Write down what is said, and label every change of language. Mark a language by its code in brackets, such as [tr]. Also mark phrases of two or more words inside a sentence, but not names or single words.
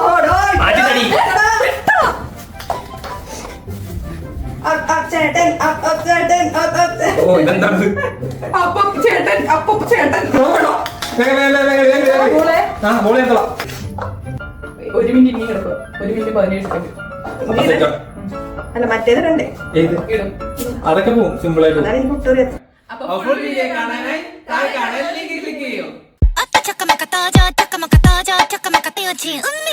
[ml] ഒരു മിനിറ്റ് ഇനി കിടക്കും. 1 മിനിറ്റ് 17 സെക്കൻഡ്. അല്ല മറ്റേത് കണ്ടേ അതൊക്കെ പോവും സിമ്പിൾ ആയിട്ട്. Chaka maka taja, chaka maka taja, chaka maka taja.